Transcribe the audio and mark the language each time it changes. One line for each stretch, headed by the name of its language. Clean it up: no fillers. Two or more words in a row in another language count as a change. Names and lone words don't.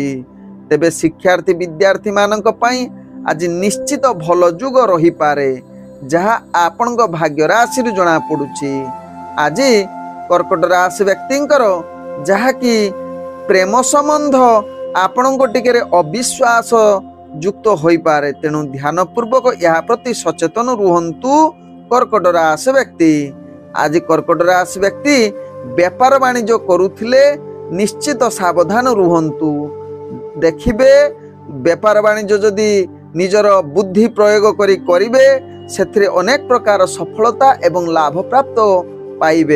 Odia: ତେବେ ଶିକ୍ଷାର୍ଥୀ ବିଦ୍ୟାର୍ଥୀ ମାନଙ୍କ ପାଇଁ ଆଜି ନିଶ୍ଚିତ ଭଲ ଯୁଗ ରହିପାରେ, ଯାହା ଆପଣଙ୍କ ଭାଗ୍ୟ ରାଶିରୁ ଜଣାପଡ଼ୁଛି। ଆଜି କର୍କଟ ରାଶି ବ୍ୟକ୍ତିଙ୍କର ଯାହାକି ପ୍ରେମ ସମ୍ବନ୍ଧ ଆପଣଙ୍କ ଟିକେ ଅବିଶ୍ୱାସ ଯୁକ୍ତ ହୋଇପାରେ। ତେଣୁ ଧ୍ୟାନପୂର୍ବକ ଏହା ପ୍ରତି ସଚେତନ ରୁହନ୍ତୁ କର୍କଟ ରାଶି ବ୍ୟକ୍ତି। ଆଜି କର୍କଟ ରାଶି ବ୍ୟକ୍ତି ବ୍ୟାପାର ବାଣିଜ୍ୟ କରୁଥିଲେ ନିଶ୍ଚିତ ସାବଧାନ ରୁହନ୍ତୁ। ଦେଖିବେ ବ୍ୟାପାର ବାଣିଜ୍ୟ ଯଦି ନିଜର ବୁଦ୍ଧି ପ୍ରୟୋଗ କରି କରିବେ ସେଥିରେ ଅନେକ ପ୍ରକାର ସଫଳତା ଏବଂ ଲାଭ ପ୍ରାପ୍ତ ପାଇବେ।